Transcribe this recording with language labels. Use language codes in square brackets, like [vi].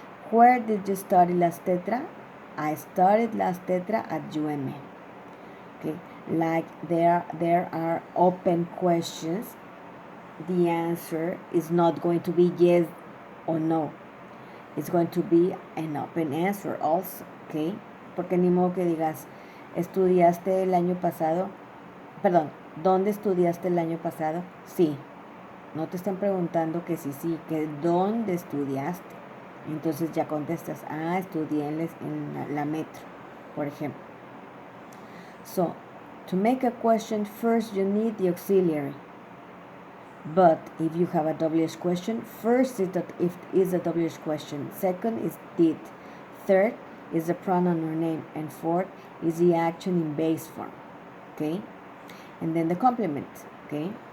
[en] Where did you study last tetra? I studied last tetra at UMA. Okay, like there are open questions. The answer is not going to be yes or no. It's going to be an open answer also, okay? [es] Porque ni modo que digas, ¿estudiaste el año pasado? Perdón, ¿dónde estudiaste el año pasado? Sí. No te están preguntando que sí, que ¿dónde estudiaste? Entonces ya contestas, estudié en la metro, por ejemplo. [en] So, to make a question, first you need the auxiliary. But if you have a WH question, first is a WH question, second is did, third is the pronoun or name, and fourth is the action in base form. Okay? And then the complement. Okay?